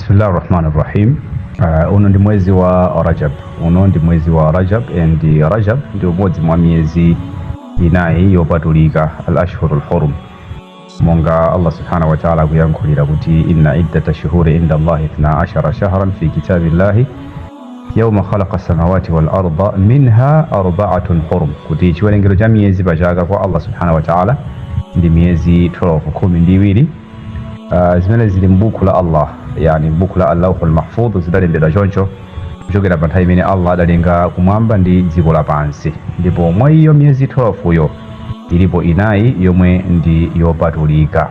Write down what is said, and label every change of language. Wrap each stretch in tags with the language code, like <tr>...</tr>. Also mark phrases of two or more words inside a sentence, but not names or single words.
<ar>بسم الله الرحمن الرحيم.</ar> <ny>Uno ndi mwezi wa Rajab. And Rajab ndio mwezi mwa miezi inayi yopatulika</ny> <ar>الأشهر الحرم. Monga الله سبحانه وتعالى</ar> <ny>kuyankhulira kuti</ny> <ar>إن عدة الشهور عند الله 12 شهرا في كتاب الله يوم خلق السماوات والأرض منها أربعة حرم.</ar> <ny>Kuti chiwerengero cha miyezi pachaka kwa</ny> <ar>الله سبحانه وتعالى</ar> <ny>ndi miyezi 12 kumi ndi iwiri. Zimene zili m'buku la Allah, yani m'buku la Allahul Mahfudh, zidalembedwa choncho kuchokera pa nthawi imene Allah adalenga kumwamba ndi dziko lapansi. Ndipo mwa iyo miyezi 12 yo ilipo inayi yomwe ndi yopatulika.</ny>